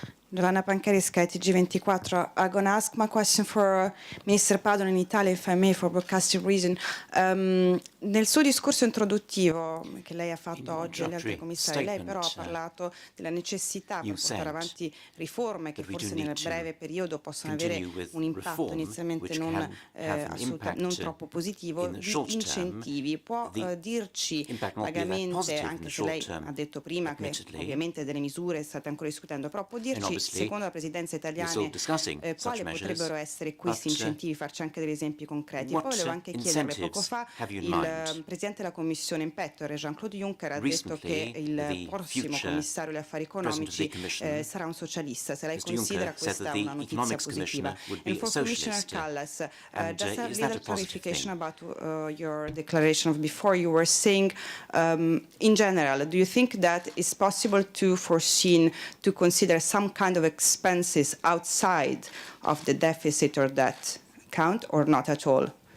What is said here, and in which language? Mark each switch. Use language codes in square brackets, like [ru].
[it] Giovanna Pancari, Sky TG24. [en] I'm going to ask my question for Minister Padoan in Italy, if I may, for broadcasting reason. [it] Nel suo discorso introduttivo che lei ha fatto oggi agli altri commissari, lei però ha parlato della necessità per portare avanti riforme che forse nel breve periodo possono avere un impatto inizialmente non troppo positivo, di incentivi. Può dirci vagamente, anche se lei ha detto prima che ovviamente delle misure state ancora discutendo, però può dirci, secondo la presidenza italiana, quali potrebbero essere questi incentivi, farci anche degli esempi concreti. Poi volevo anche chiederle, poco fa il Presidente della Commissione in petto, Jean-Claude Juncker, ha detto che il prossimo commissario agli affari economici sarà un socialista. Se lei considera questa una notizia positiva. [en] And for Commissioner Callas, just a little clarification about your declaration of before. You were saying, in general, do you think that it's possible to foresee, to consider some kind of expenses outside of the deficit or debt count, or not at all?